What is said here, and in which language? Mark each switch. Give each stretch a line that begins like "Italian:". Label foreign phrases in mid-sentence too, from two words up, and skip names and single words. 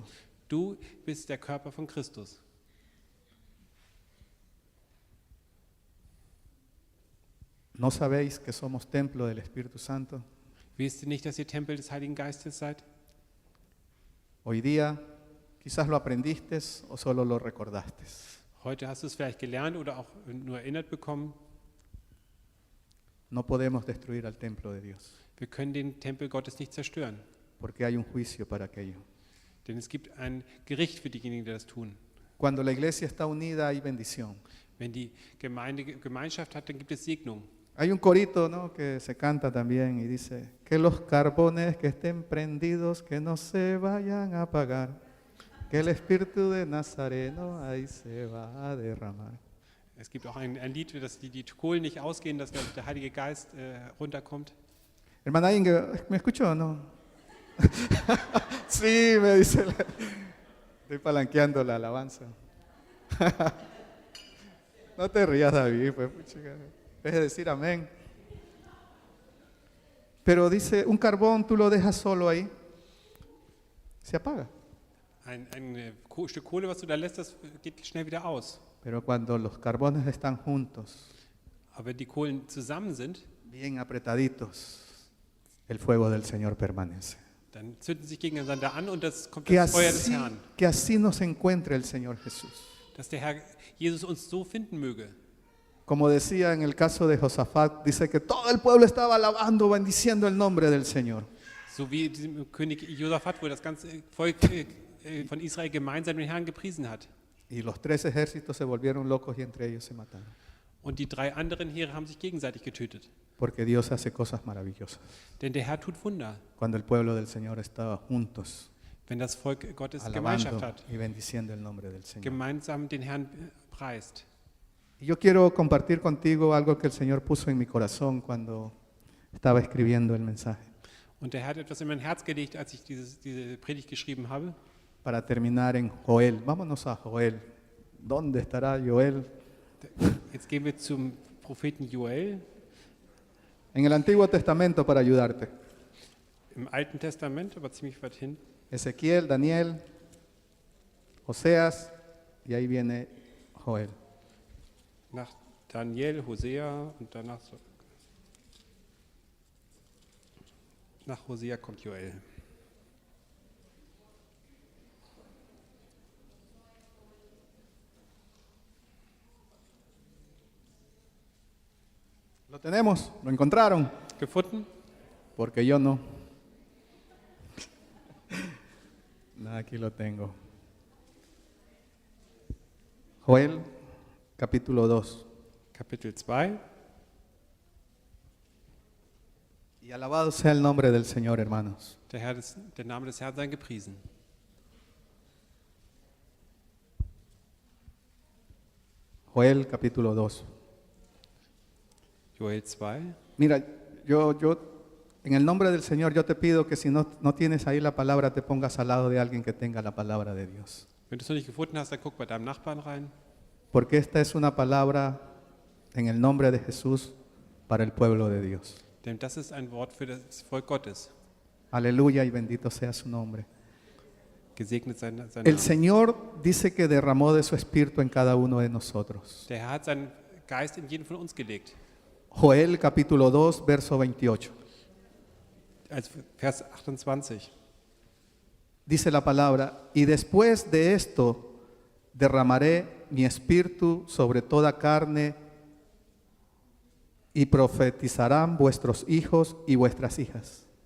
German: Du bist der Körper von Christus.
Spanish: ¿No sabéis que somos templo del Espíritu Santo?
German: Wisst ihr nicht, dass ihr Tempel des Heiligen Geistes seid?
Spanish: Hoy día quizás lo aprendiste o solo lo recordaste.
German: Heute hast du es vielleicht gelernt oder auch nur erinnert bekommen.
Spanish: No podemos destruir al templo de Dios,
German: Wir können den Tempel Gottes nicht zerstören,
Spanish: porque hay un juicio para aquello.
German: denn es gibt ein Gericht für diejenigen, die das tun.
Spanish: Cuando la iglesia está unida hay bendición.
German: Wenn die Gemeinde Gemeinschaft hat, dann gibt es Segnung.
Spanish: Hay un corito, ¿no?, que se canta también y dice, que los carbones que estén prendidos que no se vayan a apagar, que el espíritu de Nazareno ahí se va a derramar.
German: Es gibt auch ein Lied, dass die Kohlen nicht ausgehen, dass der Heilige Geist runterkommt.
Spanish: Hermana Inge, ¿me escuchó o no? Sí, me dice, estoy palanqueando la alabanza. No te rías, David, pues, chica. Es decir amén. Pero dice, un carbón tú lo dejas solo ahí, se apaga.
German: Ein Stück Kohle, was du da lässt, das geht schnell wieder aus.
Spanish: Pero cuando los carbones están juntos,
German: Aber wenn die Kohlen zusammen sind,
Spanish: bien apretaditos, el fuego del Señor permanece.
German: dann zünden sie sich gegeneinander an und das kommt
Spanish: Que
German: das Feuer des
Spanish: así,
German: Herrn.
Spanish: que así nos encuentre el Señor Jesús.
German: Dass der Herr Jesus uns so finden möge.
Spanish: Como decía en el caso de Josafat, dice que todo el pueblo estaba alabando, bendiciendo el nombre del Señor.
German: So wie diesem König Josaphat, wo das ganze Volk von Israel gemeinsam den Herrn gepriesen hat.
Spanish: Y los 3 ejércitos se volvieron locos y entre ellos se mataron.
German: Und die 3 anderen Heere haben sich gegenseitig getötet.
Spanish: Porque Dios hace cosas maravillosas.
German: Denn der Herr tut Wunder,
Spanish: Cuando el pueblo del Señor estaba juntos,
German: wenn das Volk Gottes Gemeinschaft
Spanish: alabando
German: hat,
Spanish: y bendiciendo el nombre del Señor.
German: gemeinsam den Herrn preist.
Spanish: Y yo quiero compartir contigo algo que el Señor puso en mi corazón cuando estaba escribiendo el mensaje.
German: Und der Herr hat etwas in mein Herz gelegt, als ich diese Predigt geschrieben habe.
Spanish: Para terminar en Joel. Vámonos a Joel. ¿Dónde estará Joel?
German: Jetzt gehen wir zum Propheten Joel
Spanish: En el Antiguo Testamento para ayudarte.
German: im Alten Testament, aber ziemlich weit hin.
Spanish: Ezequiel, Daniel, Oseas y ahí viene Joel.
German: Nach Daniel, Hosea und danach nach Hosea kommt Joel.
Spanish: ¿Lo tenemos? ¿Lo encontraron?
German: Gefunden?
Spanish: Porque yo no. No, aquí lo tengo. Joel, capítulo 2.
German: Kapitel 2.
Spanish: Y alabado sea el nombre del Señor, hermanos.
German: Der Name des Herrn sei gepriesen.
Spanish: Joel, capítulo 2.
German: Joel 2.
Spanish: Mira, yo en el nombre del Señor, yo te pido que si no tienes ahí la palabra, te pongas al lado de alguien que tenga la palabra de Dios.
German: Wenn du es noch nicht gefunden hast, dann guck bei deinem Nachbarn rein.
Spanish: Porque esta es una palabra en el nombre de Jesús para el pueblo de Dios.
German: Denn das ist ein Wort für das Volk Gottes.
Spanish: Aleluya y bendito sea su nombre.
German: Gesegnet sein
Spanish: El
German: Name.
Spanish: Señor dice que derramó de su espíritu en cada uno de nosotros.
German: Der Herr hat seinen Geist in jeden von uns gelegt.
Spanish: Joel capítulo 2, verso 28.
German: Als Vers 28.
Spanish: dice la palabra, y después de esto derramaré mi espíritu sobre toda carne y profetizarán vuestros hijos y vuestras hijas.